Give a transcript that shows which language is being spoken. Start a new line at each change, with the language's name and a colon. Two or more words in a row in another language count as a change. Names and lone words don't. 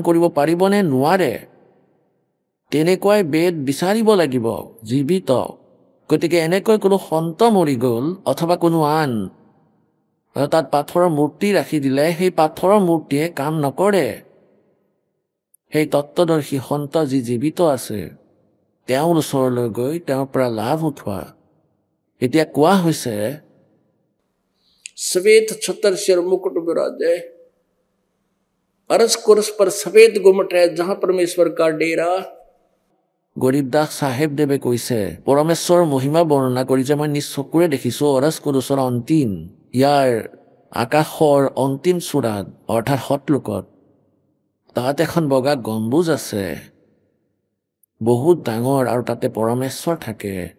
Assamese: কৰিব পাৰিবনে নোৱাৰে তেনেকুৱাই বেদ বিচাৰিব লাগিব জীৱিত গতিকে এনেকৈ কোনো সন্ত মৰি গ'ল অথবা কোনো আন আৰু তাত পাথৰৰ মূৰ্তি ৰাখি দিলে সেই পাথৰৰ মূৰ্তিয়ে কাম নকৰে সেই তত্ত্বদৰ্শী সন্ত যি জীৱিত আছে তেওঁৰ ওচৰলৈ গৈ তেওঁৰ পৰা লাভ উঠোৱা এতিয়া কোৱা হৈছে
Hindi: श्वेत छतर सिर मुकुट विराजे अरस कुरस पर सफेद गुमट है जहां परमेश्वर का डेरा
Assamese: গৰীবদাস চাহেবদেৱে কৈছে পৰমেশ্বৰৰ মহিমা বৰ্ণনা কৰি যে মই নিজ চকুৰে দেখিছোঁ অৰস কুৰুচৰ অন্তিম ইয়াৰ আকাশৰ অন্তিম চূড়াত অৰ্থাৎ সতলোকত তাত এখন বগা গম্বুজ আছে বহুত ডাঙৰ আৰু তাতে পৰমেশ্বৰ থাকে